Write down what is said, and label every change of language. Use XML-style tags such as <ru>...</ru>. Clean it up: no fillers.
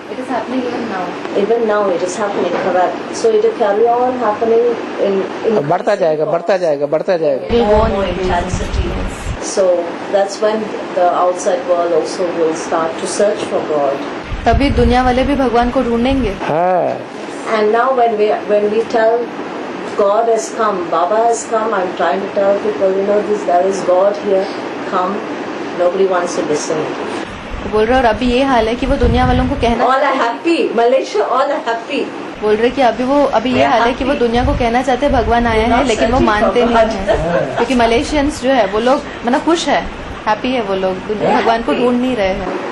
<en>It is happening even now. Even now it is happening, correct. So it will carry on happening in</en> <hi>अब बढ़ता जाएगा, बढ़ता जाएगा, बढ़ता जाएगा.</hi> <en>It will go on more increasing. intensity. So that's when the outside world also will start to search for God.</en> <hi>तभी दुनिया वाले भी भगवान को ढूंढेंगे. हाँ.</hi> <en>And now when we tell God has come, Baba has come, I'm trying to tell people, there is God here, come. Nobody wants to listen.</en> <hi>बोल रहे और अभी ये हाल है कि वो दुनिया वालों को कहना</hi> <en>All are happy. Malaysia, all are happy.</en> <hi>बोल रहे कि अभी ये हाल है कि वो दुनिया को कहना चाहते हैं भगवान आया है, लेकिन वो मानते नहीं है. क्योंकि मलेशियंस जो है वो लोग खुश है, हैप्पी है. वो लोग भगवान को ढूंढ नहीं रहे हैं.</hi>